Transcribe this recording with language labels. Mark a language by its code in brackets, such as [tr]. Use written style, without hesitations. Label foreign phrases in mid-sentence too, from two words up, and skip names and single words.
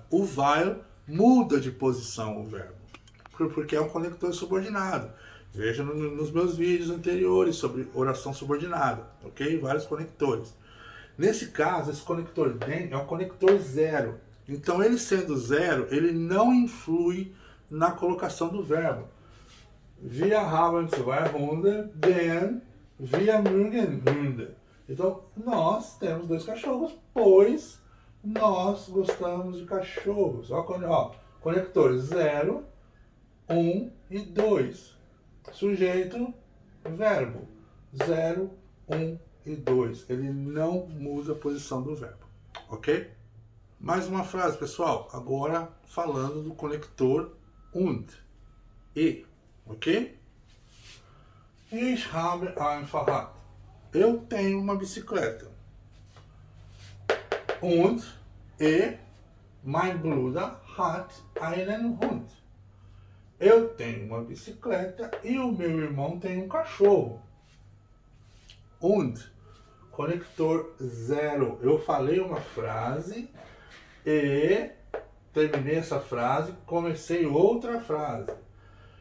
[pt] O while muda de posição o verbo, porque é um conector subordinado. Veja nos meus vídeos anteriores sobre oração subordinada, ok? Vários conectores. Nesse caso, esse conector den é um conector zero. Então, ele sendo zero, ele não influi na colocação do verbo. [de] Wir haben 2 Hunde, denn wir mögen Hunde. [pt] Então, nós temos 2 cachorros, pois nós gostamos de cachorros. Ó, conector 0, 1 e 2. Sujeito, verbo. 0, 1 e 2. Ele não muda a posição do verbo, ok? Mais uma frase, pessoal. Agora falando do conector und, e, ok? [de] Ich habe ein Fahrrad. [pt] Eu tenho uma bicicleta. [de] Und, e, mein Bruder hat einen Hund. [pt] Eu tenho uma bicicleta e o meu irmão tem um cachorro. Und, conector 0. Eu falei uma frase e terminei essa frase, comecei outra frase.